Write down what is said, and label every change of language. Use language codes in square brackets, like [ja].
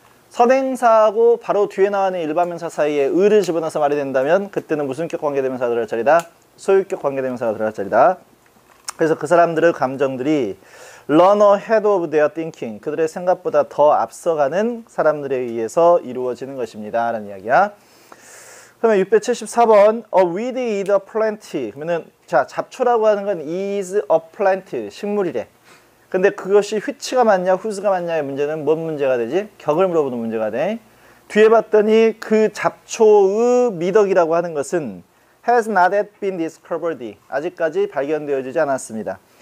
[ko] 선행사하고 바로 뒤에 나오는 일반명사 사이에 을을 집어넣어서 말이 된다면 그때는 무슨격 관계대명사가 들어갈 자리다? 소유격 관계대명사가 들어갈 자리다. 그래서 그 사람들의 감정들이 [en] run ahead of their thinking, [ko] 그들의 생각보다 더 앞서가는 사람들에 의해서 이루어지는 것입니다 라는 이야기야. [en] 그러면 674번 a weed is a plant. [ko] 그러면은 자, 잡초라고 하는 건 is a plant, 식물이래. 근데 그것이 which가 맞냐 whose가 맞냐의 문제는 뭔 문제가 되지? 격을 물어보는 문제가 돼. 뒤에 봤더니 그 잡초의 미덕이라고 하는 것은 [en] has not yet been discovered, [ko] 아직까지 발견되어지지 않았습니다.